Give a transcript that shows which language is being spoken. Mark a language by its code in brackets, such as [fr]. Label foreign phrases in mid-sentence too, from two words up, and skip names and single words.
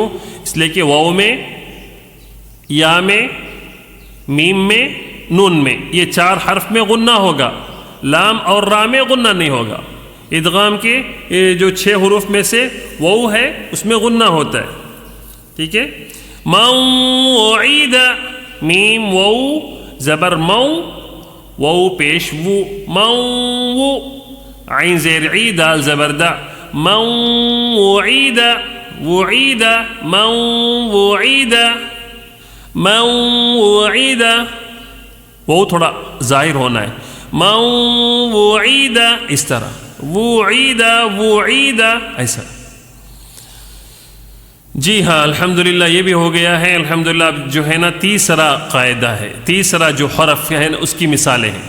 [ur] اس لیے کہ واو میں، یا میں، میم میں، نون میں، یہ چار حرف میں غنہ ہوگا. لام اور را میں غنہ نہیں ہوگا. ادغام کے جو 6 حروف میں سے واو ہے، اس میں غنہ ہوتا ہے. ٹھیک ہے؟ [ar] من وعید، [ur] میم واو زبر مو، واو پیش وو، من وو، عین زیر عی، دال زبر دا، [ar] من وعید، [ur] وعید، [ar] من وعید، من وعید، [ur] واو تھوڑا ظاہر ہونا ہے. [ar] من وعید، [ur] اس طرح، وعید، وعید، ایسا. جی ہاں الحمدللہ یہ بھی ہو گیا ہے. الحمدللہ اب جو ہے نا تیسرا قاعدہ ہے، تیسرا جو حرف ہے نا اس کی مثالیں ہیں.